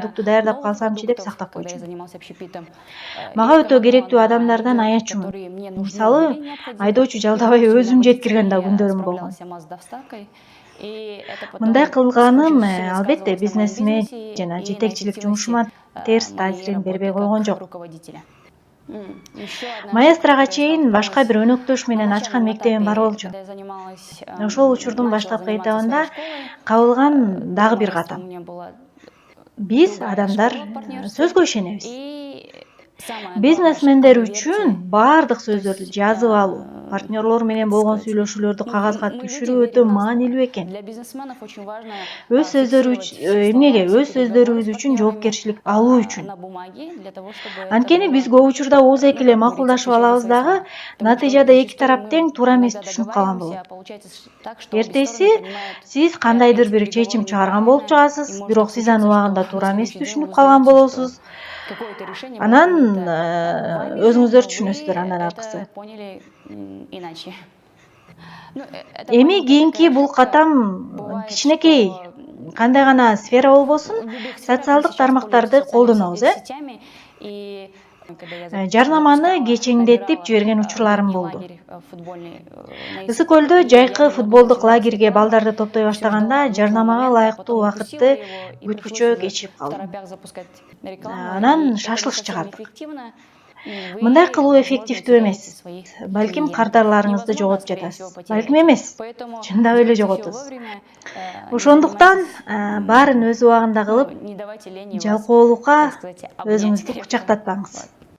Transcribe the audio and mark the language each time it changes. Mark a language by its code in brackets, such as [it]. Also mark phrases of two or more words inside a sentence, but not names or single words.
[ky] продукту даярдап [ru] новых [ky] калсамчы деп [ru] продуктов, [ky] сактап [ru] когда я [ky] койчумун. [ru] занималась общепитом. [ky] Мага [ru] И [ky] өтө [ru] экономила [ky] керектүү [ru] на [ky] адамдардан [ru] людях, [ky] аячумун. [ru] которые мне нужны, [ky] Мисалы, [ru] были необходимы. [ky] айдоочу [ru] И, [ky] жалдабай [ru] допустим, на [ky] өзүм жеткирген да [ru] водителей я [ky] күндөрүм болгон. [ru] справлялась сама с доставкой. И это [ky] Мындай [ru] потом очень [ky] кылганым [ru] сильно [ky] албетте [ru] сказывалось на моем [ky] бизнесиме [ru] бизнесе [ky] жана [ru] и на [ky] жетекчилик [ru] эффективности [ky] жумушума терс [ru] моей [ky] таасирин бербей [ru] работы [ky] койгон [ru] как [ky] жок. [ru] руководителя. Еще одна ошибка, [ky] Маэстрого [ru] которой я [ky] чейин башка [ru] столкнулась [ky] бир өнөктөш [ru] на [ky] менен ачкан [ru] начальном [ky] мектебим бар [ru] этапе, [ky] болчу. [ru] когда я занималась, [ky] Ошол учурдун [ru] начала [ky] баштапкы [ru] заниматься своей [ky] этабында [ru] школой. [ky] кабылган [ru] До [ky] дагы бир [ru] Маэстро у [ky] катам. [ru] меня была [ky] Биз [ru] другая [ky] адамдар [ru] школа в партнерстве. [ky] сөзгө ишенебиз. [ru] И самая главная [ky] Бизнесмендер [ru] ошибка – [ky] үчүн [ru] доверьте. [ky] баардык [ru] То [ky] сөздөрдү [ru] есть, [ky] жазып алуу, партнерлор менен [ru] как [ky] болгон [ru] сказать, [ky] сүйлөшүүлөрдү кагазга [ru] мы люди, [ky] түшүрүү өтө [ru] верим на слово. [ky] маанилүү экен. [ru] Для бизнесменов очень важно [ky] Өз сөздөрү [ru] фиксировать все [ky] эмнеге [ru] слова, все [ky] өз [ru] переговоры [ky] сөздөрүбүз [ru] с [ky] үчүн [ru] партнерами [ky] жоопкерчилик алуу үчүн. [ru] на бумаге, для того, чтобы это [ky] Анткени биз [ru] было, [ky] көп учурда ооз-эки эле [ru] как говорится, [ky] макулдашып [ru] отвечать за [ky] алабыз [ru] свои [ky] дагы, [ru] слова. Потому что [ky] натыйжада эки [ru] зачастую [ky] тарап тең [ru] мы [ky] туура эмес [ru] иногда [ky] түшүнүп калган [ru] договариваемся, [ky] болот. [ru] а получается так, что обе стороны [ky] Эртеси [ru] понимают [ky] сиз кандайдыр [ru] эти [ky] бир [ru] переговоры [ky] чечим чыгарган болуп [ru] неправильно, и [ky] чыгасыз, [ru] может [ky] бирок [ru] так [ky] сиз аны [ru] случиться, что [ky] убагында [ru] на [ky] туура эмес [ru] следующий день вы [ky] түшүнүп калган [ru] узнаете, что [ky] болосуз. [ru] какое-то решение было [ky] Анан [ru] принято вами же, [ky] өзүңүздөр [ru] но вы [ky] түшүнөсүздөр андан аркысы. [ru] это поняли иначе. Это [ky] Эми [ru] маленькая [ky] кийинки [ru] такая [ky] бул [ru] ошибка. [ky] катам [ru] Бывает, [ky] кичинекей, [ru] что [ky] кандай гана сфера болбосун, [ru] в любых сферах вы [ky] социалдык [ru] сейчас пользуетесь [ky] тармактарды [ru] социальными [ky] колдонобуз, [ru] сетями. И когда я [ky] жарнаманы [ru] запускала, [ky] кечеңдетип [ru] набирала [ky] жиберген учурларым [ru] летний [ky] болду. [ru] лагерь футбольный на [ky] Ысык [ru] ИСТ, [ky] көлдө [ru] и я [ky] жайкы [ru] немного [ky] футболдук [ru] начинала с [ky] лагерге [ru] него, [ky] балдарды топтой [ru] все [ky] баштаганда [ru] ждала нужного [ky] жарнамага [ru] момента, а [ky] лайыктуу [ru] потом упустила [ky] убакытты [ru] его, и пришлось [ky] күткүчө [ru] уже [ky] кечирип [ru] в [ky] калдым. [ru] торопях запускать рекламу, [ky] Анан [ru] и это не [ky] шашлык [ru] совсем [ky] чыгардык. [ru] эффективно. [ky] Мындай [ru] Вы, [ky] кылуу [ru] возможно, [ky] эффективдүү эмес. [ru] теряете своих [ky] Балким [ru] клиентов. [ky] кардарларыңызды [ru] Невозможно, а [ky] жоготуп [ru] скорее всего, [ky] жатасыз. Балким [ru] потеряете. [ky] эмес, [ru] Поэтому [ky] чындап эле [ru] делайте все [ky] жоготосуз. [ru] вовремя, не [ky] Ошондуктан [ru] занимайтесь, [ky] баарын өз убагында кылып, [ru] не давайте лени вас, [ky] жалкоолукка [ru] так сказать, обнять [ky] өзүңүздү [ru] крепко. [ky] кучактатпаңыз. [ru] Вот.